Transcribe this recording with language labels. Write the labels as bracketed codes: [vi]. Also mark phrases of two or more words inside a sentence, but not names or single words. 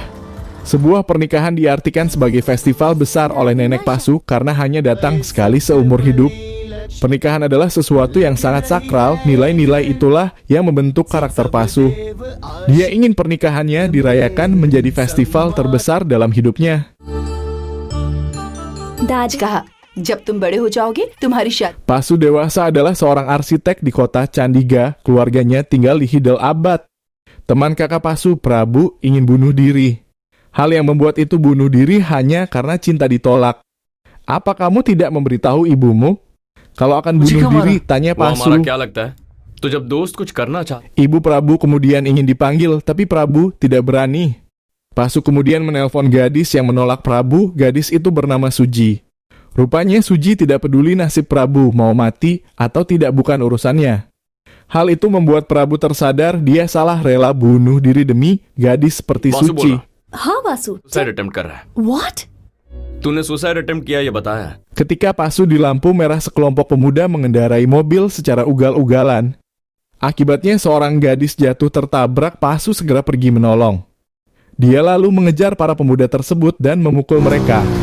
[id] Sebuah pernikahan diartikan sebagai festival besar oleh nenek Pasu karena hanya datang sekali seumur hidup. Pernikahan adalah sesuatu yang sangat sakral, nilai-nilai itulah yang membentuk karakter Pasu. Dia ingin pernikahannya dirayakan menjadi festival terbesar dalam hidupnya. [hi] दाज कहा जब तुम बड़े हो जाओगे तुम्हारी शादी [id] Pasu dewasa adalah seorang arsitek di kota Chandigarh. Keluarganya tinggal di Hyderabad. Teman kakak Pasu, Prabu, ingin bunuh diri. Hal yang membuat itu bunuh diri hanya karena cinta ditolak. Apa kamu tidak memberitahu ibumu kalau akan bunuh diri? Tanya Pasu. Ibu Prabu kemudian ingin dipanggil, tapi Prabu tidak berani. Pasu kemudian menelpon gadis yang menolak Prabu. Gadis itu bernama Suji. Rupanya Suji tidak peduli nasib Prabu, mau mati atau tidak bukan urusannya. Hal itu membuat Prabu tersadar dia salah rela bunuh diri demi gadis seperti Suci. [hi] हाँ वासु What? [id] Ketika Pasu di lampu merah, sekelompok pemuda mengendarai mobil secara ugal-ugalan. Akibatnya seorang gadis jatuh tertabrak. Pasu segera pergi menolong. Dia lalu mengejar para pemuda tersebut dan memukul mereka.